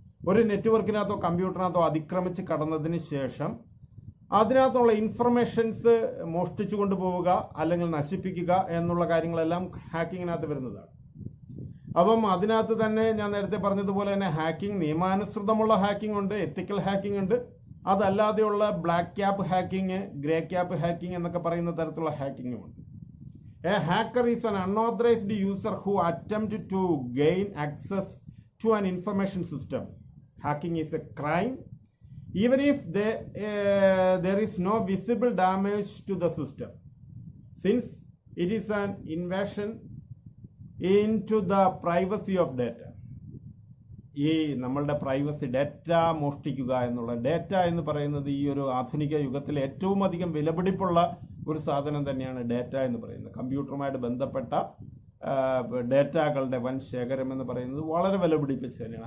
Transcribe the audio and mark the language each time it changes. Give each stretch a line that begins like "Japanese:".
Malayalam: ഒരു നെറ്റ്വർക്കിനകത്തോ കമ്പ്യൂട്ടറിനകത്തോ അതിക്രമിച്ച് കടന്നതിന് ശേഷം അതിനകത്തുള്ള ഇൻഫർമേഷൻസ് മോഷ്ടിച്ചു കൊണ്ടുപോവുക അല്ലെങ്കിൽ നശിപ്പിക്കുക എന്നുള്ള കാര്യങ്ങളെല്ലാം ഹാക്കിങ്ങിനകത്ത് വരുന്നതാണ്. അപ്പം അതിനകത്ത് തന്നെ ഞാൻ നേരത്തെ പറഞ്ഞതുപോലെ തന്നെ ഹാക്കിംഗ്, നിയമാനുസൃതമുള്ള ഹാക്കിംഗ് ഉണ്ട്, എത്തിക്കൽ ഹാക്കിംഗ് ഉണ്ട്, അതല്ലാതെയുള്ള black cap hacking, grey cap hacking എന്നൊക്കെ പറയുന്ന തരത്തിലുള്ള ഹാക്കിംഗും ഉണ്ട്.
English: A hacker is an unauthorized user who attempt to gain access to an information system. Hacking is a crime even if there is no visible damage to the system, since it is an invasion into the privacy of data.
Malayalam: ഈ നമ്മളുടെ privacy, data മോഷ്ടിക്കുക എന്നുള്ള, data എന്ന് പറയുന്നത് ഈ ഒരു ആധുനിക യുഗത്തിൽ ഏറ്റവും അധികം വിലപിടിപ്പുള്ള ഒരു സാധനം തന്നെയാണ് ഡേറ്റ എന്ന് പറയുന്നത്. കമ്പ്യൂട്ടറുമായിട്ട് ബന്ധപ്പെട്ട ഡേറ്റകളുടെ വൻ ശേഖരം എന്ന് പറയുന്നത് വളരെ വിലപിടിപ്പിച്ച് തന്നെയാണ്.